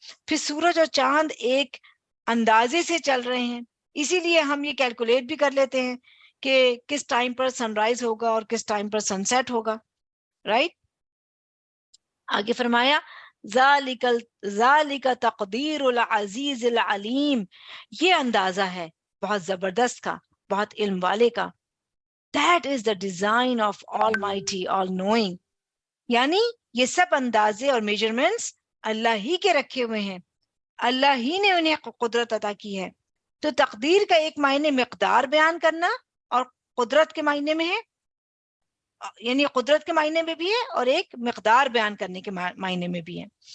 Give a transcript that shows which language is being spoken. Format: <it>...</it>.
<ur>پھر سورج اور چاند ایک اندازے سے چل رہے ہیں، اسی لیے ہم یہ کیلکولیٹ بھی کر لیتے ہیں کہ کس ٹائم پر سن رائز ہوگا اور کس ٹائم پر سن سیٹ ہوگا. رائٹ. آگے فرمایا</ur> <ar>ذالک تقدیر العزیز العلیم،</ar> <ur>یہ اندازہ ہے بہت زبردست کا، بہت علم والے کا.</ur> <en>That is the design of Almighty, all knowing.</en> <ur>یعنی یہ سب اندازے اور میجرمنٹس اللہ ہی کے رکھے ہوئے ہیں، اللہ ہی نے انہیں قدرت عطا کی ہے. تو تقدیر کا ایک معنی مقدار بیان کرنا اور قدرت کے معنی میں ہے، یعنی قدرت کے معنی میں بھی ہے اور ایک مقدار بیان کرنے کے معنی میں بھی ہے.</ur>